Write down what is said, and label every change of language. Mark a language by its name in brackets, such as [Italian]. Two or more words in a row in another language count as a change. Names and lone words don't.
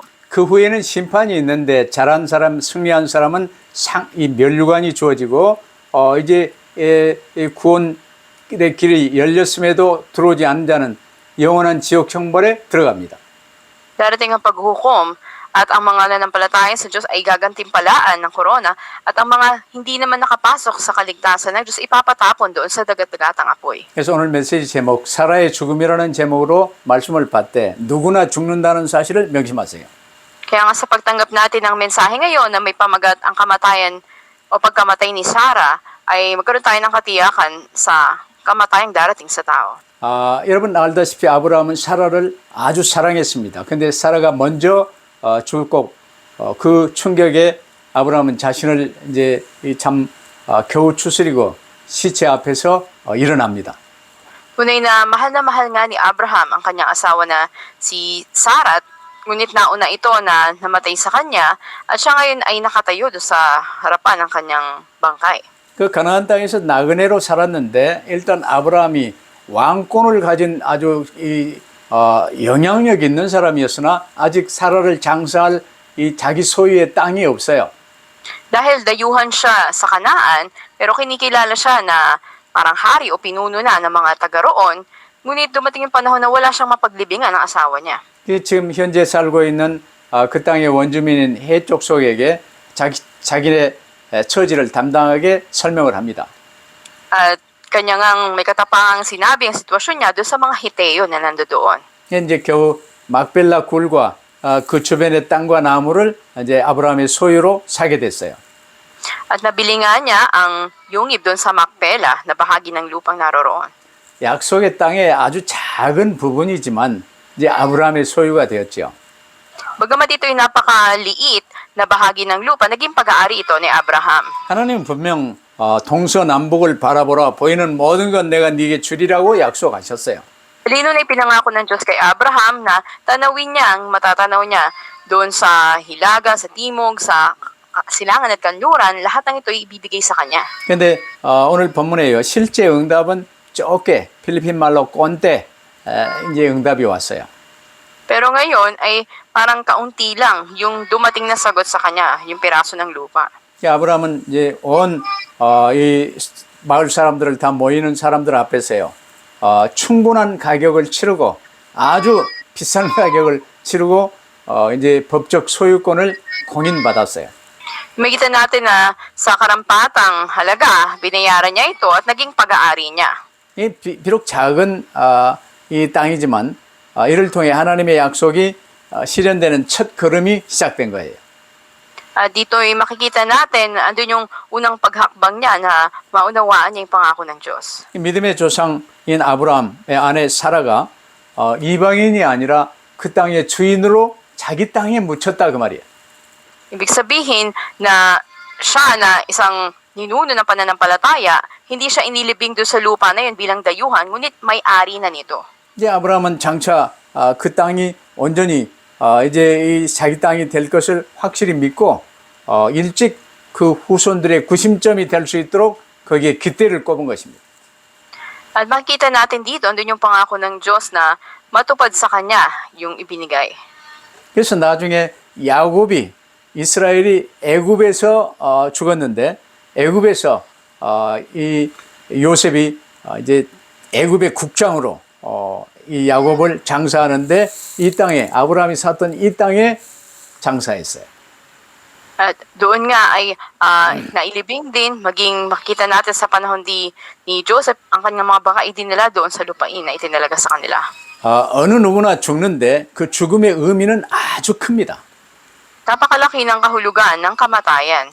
[Korean] 그 후에는 심판이 있는데 잘한 사람, 승리한 사람은 이 면류관이 주어지고 이제 구원의 길이 열렸음에도 들어오지 않는 자는 영원한 지옥 형벌에 들어갑니다. [Filipino] Darating ang paghuhukom at ang mga nanampalataya sa Diyos ay gagantimpalaan ng korona at ang mga hindi naman nakapasok sa kaligtasan ng Diyos ipapatapon doon sa dagat-dagatang apoy. [Korean] 그래서 오늘 메시지 제목 사라의 죽음이라는 제목으로 말씀을 봤대 누구나 죽는다는 사실을 명심하세요. [Filipino] Kaya nga sa pagtanggap natin ng mensahe ngayon na may pamagat ang kamatayan o pagkamatay ni Sarah ay magkaroon tayo ng katiyakan sa kamatayang darating sa tao. [Korean] 여러분 알다시피 아브라함은 사라를 아주 사랑했습니다. 근데 사라가 먼저 죽고 그 충격에 아브라함은 자신을 이제 참 겨우 추스리고 시체 앞에서 일어납니다. [Filipino] Tunay na mahal nga ni Abraham ang kanyang asawa na si Sarah, ngunit nauna ito na namatay sa kanya at siya ngayon ay nakatayo doon sa harapan ng kanyang bangkay. [Korean] 그 가나안 땅에서 나그네로 살았는데 일단 아브라함이 왕권을 가진 아주 영향력 있는 사람이었으나 아직 사라를 장사할 이 자기 소유의 땅이 없어요. [Filipino] Dahil dayuhan siya sa Kanaan, pero kinikilala siya na parang hari o pinuno na ng mga taga roon, ngunit dumating yung panahon na wala siyang mapaglibingan ng asawa niya. [Korean] 지금 현재 살고 있는 그 땅의 원주민인 해 족속에게 자기네 처지를 담당하게 설명을 합니다. [Filipino] At kanya ngang may katapangang sinabi ang sitwasyon niya doon sa mga Hiteo na nandoon. [Korean] 이제 겨우 막벨라 굴과 그 주변의 땅과 나무를 이제 아브라함의 소유로 사게 됐어요. [Filipino] At nabili nga niya ang yungib doon sa Macpela na bahagi ng lupang naroroon. [Korean] 약속의 땅의 아주 작은 부분이지만 이제 아브라함의 소유가 되었죠. [Filipino] Bagamat ito'y napakaliit na bahagi ng lupa, naging pag-aari ito ni Abraham. [Korean] 하나님은 분명 동서남북을 바라보라 보이는 모든 건 내가 네게 주리라고 약속하셨어요. [Filipino] Lino na ipinangako ng Diyos kay Abraham na tanawin niya ang matatanaw niya doon sa hilaga, sa timog, sa silangan at kanluran, lahat ng ito ibibigay sa kanya. [Korean] 근데 오늘 본문에요. 실제 응답은 좁게 필리핀 말로 꼰대 이제 응답이 왔어요. [Filipino] Pero ngayon ay parang kaunti lang yung dumating na sagot sa kanya, yung piraso ng lupa. [Korean] 아브라함은 이제 온 이 마을 사람들을 다 모이는 사람들 앞에서요. 충분한 가격을 치르고 아주 비싼 가격을 치르고 이제 법적 소유권을 공인받았어요. [Filipino] Makita natin na sa karampatang halaga, binayaran niya ito at naging pag-aari niya. [Korean] 이 비록 작은 이 땅이지만 이를 통해 하나님의 약속이 실현되는 첫 걸음이 시작된 거예요. [Filipino] Dito'y makikita natin, andun yung unang paghakbang niya na maunawaan niya yung pangako ng Diyos. [Korean] 믿음의 조상인 아브라함의 아내 사라가 이방인이 아니라 그 땅의 주인으로 자기 땅에 묻혔다 그 말이에요. [Filipino] Ibig sabihin na siya na isang ninuno ng pananampalataya, hindi siya inilibing doon sa lupa na yun bilang dayuhan, ngunit may-ari na nito. [Korean] 이제 아브라함은 장차 그 땅이 온전히 이제 이 자기 땅이 될 것을 확실히 믿고 일찍 그 후손들의 구심점이 될 수 있도록 거기에 깃대를 꼽은 것입니다. [Filipino] At makikita natin dito, andun yung pangako ng Diyos na matupad sa kanya yung ibinigay. [Korean] 그래서 나중에 야곱이 이스라엘이 애굽에서 죽었는데 애굽에서 이 요셉이 이제 애굽의 국장으로 이 야곱을 장사하는데 이 땅에 아브라함이 샀던 이 땅에 장사했어요. [Filipino] At doon nga ay nailibing din, maging makita natin sa panahon ni Joseph, ang kanyang mga baka idinala doon sa lupain na itinalaga sa kanila. [Korean] 어느 누구나 죽는데 그 죽음의 의미는 아주 큽니다. [Filipino] Napakalaki ng kahulugan ng kamatayan.